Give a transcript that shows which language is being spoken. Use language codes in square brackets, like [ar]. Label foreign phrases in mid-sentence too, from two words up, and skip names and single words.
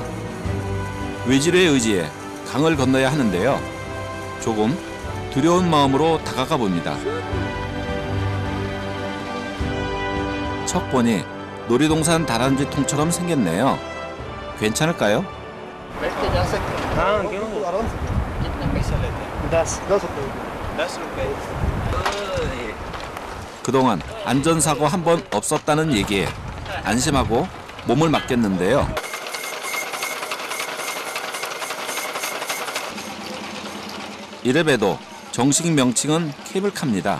[ko] 외질의 의지에 강을 건너야 하는데요. 조금 두려운 마음으로 다가가 봅니다. 척 보니 놀이동산 다람쥐 통처럼 생겼네요. 괜찮을까요? [ur] ہاں کیوں کتنا پیسہ لیتے ہیں 10 روپے [ko] 그동안 안전사고 한 번 없었다는 얘기에 안심하고 몸을 맡겼는데요. 이래봬도 정식 명칭은 케이블카입니다.